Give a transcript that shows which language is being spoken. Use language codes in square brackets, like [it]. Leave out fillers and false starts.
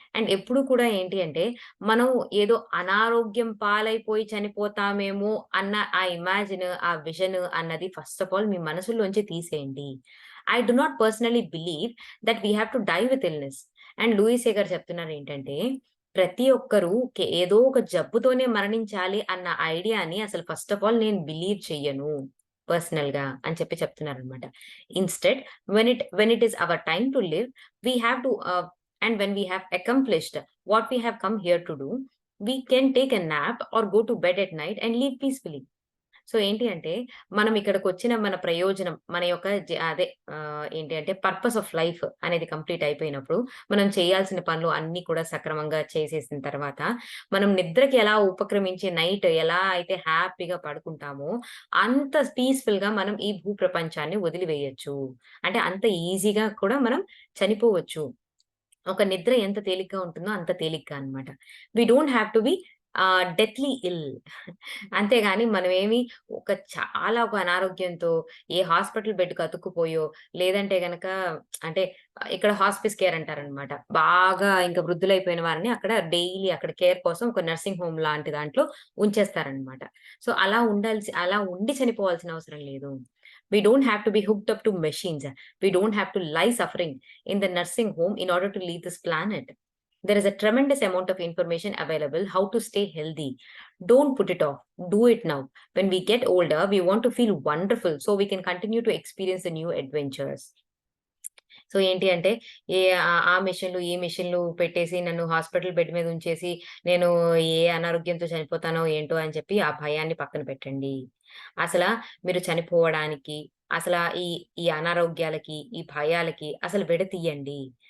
[te] And ఎప్పుడు కూడా ఏంటి అంటే, మనం ఏదో అనారోగ్యం పాలైపోయి చనిపోతామేమో అన్న ఆ ఇమాజిన్, ఆ విజన్ అన్నది ఫస్ట్ ఆఫ్ ఆల్ మీ మనసులోంచి తీసేయండి. [en] I do not personally believe that we have to die with illness. [te] And Louis సే చెప్తున్నారేంటంటే, ప్రతి ఒక్కరు ఏదో ఒక జబ్బుతోనే మరణించాలి అన్న ఐడియాని అసలు ఫస్ట్ ఆఫ్ ఆల్ నేను బిలీవ్ చెయ్యను పర్సనల్‌గా అని చెప్తున్నారనమాట. [en] Instead when it is our time to live, we have to and when we have accomplished what we have come here to do, we can take a nap or go to bed at night and live peacefully. [te] So ఏంటి అంటే, మనం ఇక్కడికొచ్చిన మన ప్రయోజనం, మన యొక్క అదే ఏంటి అంటే పర్పస్ ఆఫ్ లైఫ్ అనేది కంప్లీట్ అయిపోయినప్పుడు, మనం చేయాల్సిన పనులు అన్నీ కూడా సక్రమంగా చేసేసిన తర్వాత, మనం నిద్రకి ఎలా ఉపక్రమించి నైట్ ఎలా అయితే హ్యాపీగా పడుకుంటామో, అంత పీస్‌ఫుల్‌గా మనం ఈ భూ ప్రపంచాన్ని వదిలివేయొచ్చు. అంటే అంత ఈజీగా కూడా మనం చనిపోవచ్చు. ఒక నిద్ర ఎంత తేలిగ్గా ఉంటుందో అంత తేలిగ్గా అన్నమాట. [en] We don't have to be deathly ill. [te] అంతేగాని మనమేమి ఒక అనారోగ్యంతో ఏ హాస్పిటల్ బెడ్‌కి అతుక్కుపోయో, లేదంటే గనక అంటే ఇక్కడ హాస్పిస్ కేర్ అంటారనమాట. బాగా ఇంకా వృద్ధులైపోయిన వారిని అక్కడ డైలీ అక్కడ కేర్ కోసం ఒక నర్సింగ్ హోమ్ లాంటి దాంట్లో ఉంచేస్తారనమాట. సో, అలా ఉండి చనిపోవాల్సిన అవసరం లేదు. [en] We don't have to be hooked up to machines. We don't have to lie suffering in the nursing home in order to leave this planet. There is a tremendous amount of information available how to stay healthy. Don't put it off. Do it now. When we get older, we want to feel wonderful so we can continue to experience the new adventures. [te] So ఏంటి అంటే ఆ మెషిన్‌లు, ఈ మెషిన్‌లు పెట్టేసి నన్ను hospital bed మీద ఉంచేసి నేను ఏ అనారోగ్యంతో చనిపోతానో ఏంటో అని చెప్పి ఆ భయాన్ని పక్కన పెట్టండి. అసలా మీరు చనిపోవడానికి ఈ ఈ అనారోగ్యాలకి, ఈ భయాలకి అసలు విడతీయండి.